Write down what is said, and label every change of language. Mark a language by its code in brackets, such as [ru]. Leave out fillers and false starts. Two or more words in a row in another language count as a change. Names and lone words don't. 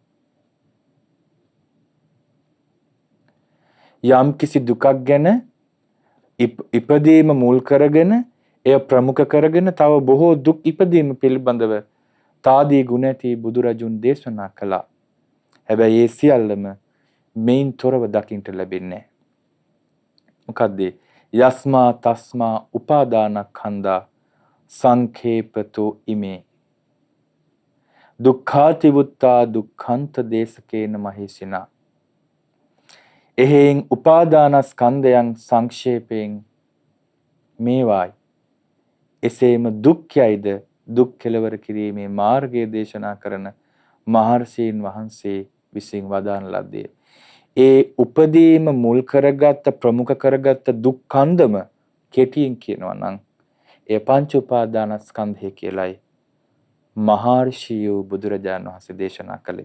[si] යම් කිසි දුකක් ගැන ඉපදීම මුල් කරගෙන එය ප්‍රමුඛ කරගෙන තව බොහෝ දුක් ඉපදීම පිළිබඳව තාදී ගුණ ඇති බුදුරජුන් දේශනා කළා. හැබැයි ඒ සියල්ලම මේන් තොරව දකින්ට ලැබෙන්නේ. මොකද්ද? [pi] යස්මා තස්මා උපාදානස්කන්ධා සංඛේපතෝ ඉමේ දුක්ඛාතිවුත්තා දුක්ඛන්ත දේශකේන මහේසිනා. [si] එහෙන් උපාදානස්කන්ධයන් සංක්ෂේපයෙන් මේවායි. එසේම දුක්ඛයයිද දුක් කෙලවර කිරීමේ මාර්ගය දේශනා කරන මහර්ෂීන් වහන්සේ විසින් වදාන ලද්දේ. ඒ උපදීම මුල් කරගත්ත ප්‍රමුඛ කරගත්ත දුක්ඛන්දම කෙටියෙන් කියනවා නම් ඒ පංච උපාදානස්කන්ධය කියලයි මහර්ෂියෝ බුදුරජාණන් වහන්සේ දේශනා කළේ.